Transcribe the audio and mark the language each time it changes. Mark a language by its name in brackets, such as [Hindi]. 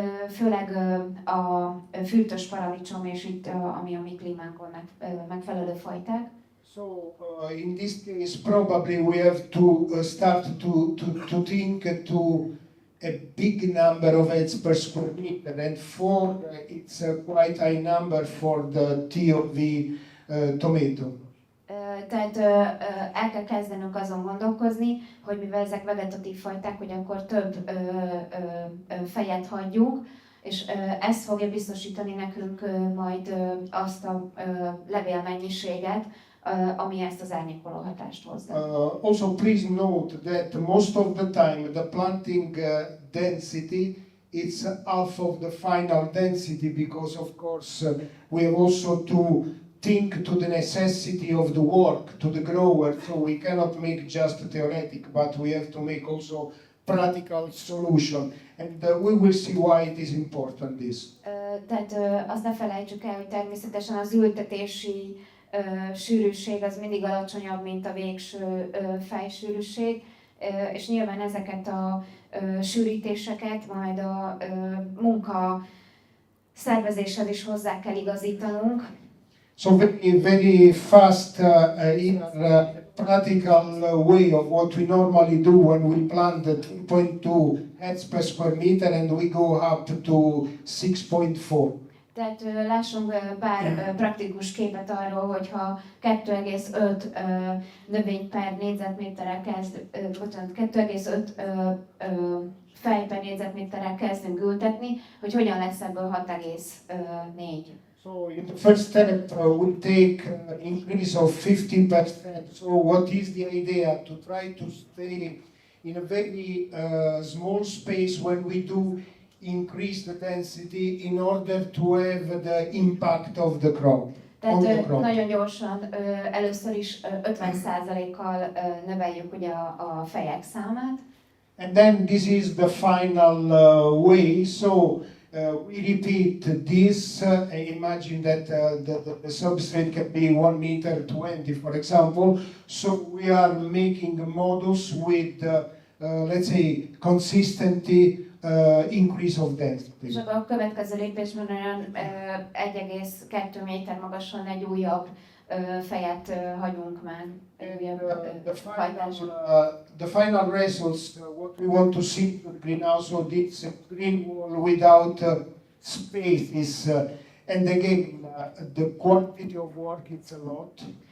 [Hungarian] főleg a fürtös paradicsom és itt ami a mi klímánkon megfelelő fajták. [English] So in this case, probably we have to start to think to a big number of heads per square meter, and 4 it's a quite high number for the TOV tomato. [Hungarian] Tehát el kell kezdenünk azon gondolkozni, hogy mivel ezek vegetatív fajták, hogy akkor több fejet hagyjuk, és ez fogja biztosítani nekünk majd azt a levélmennyiséget, ami ezt az árnyékoló hatást hozza. [English] Also please note that most of the time the planting density it's half of the final density, because of course we have also to think to the necessity of the work to the grower, so we cannot make just theoretic, but we have to make also practical solution, and we will see why it is important this. [Hungarian] Tehát azt ne felejtsük el, hogy természetesen az ültetési sűrűség az mindig alacsonyabb, mint a végső fejsűrűség, és nyilván ezeket a sűrítéseket majd a munka szervezéshez is hozzá kell igazítanunk. [English] So very fast in practical way of what we normally do when we plant the 2.2 heads per square meter and we go up to 6.4. [Hungarian] Tehát lássunk pár praktikus képet arról, hogyha 2,5 növény per négyzetméterrel 2,5 fej per négyzetméterrel kezdünk ültetni, hogy hogyan lesz ebből 6,4. [English] So in the first step we take increase of 50%. So what is the idea? To try to stay in a very small space when we do increase the density in order to have the impact of the crop. [Hungarian] Tehát nagyon gyorsan először is 50%-kal növeljük ugye a fejek számát. [English] And then this is the final way. So we repeat this. Imagine that the substrate can be 1 meter 20, for example. So we are making a modus with, let's say, consistently increase of density. [Hungarian] És a következő lépésben olyan 1,2 méter magasan egy újabb fejet hagyunk meg. [English] The final results, what we want to see in the greenhouse, so this green wall without space is, and again, the quantity of work it's a lot.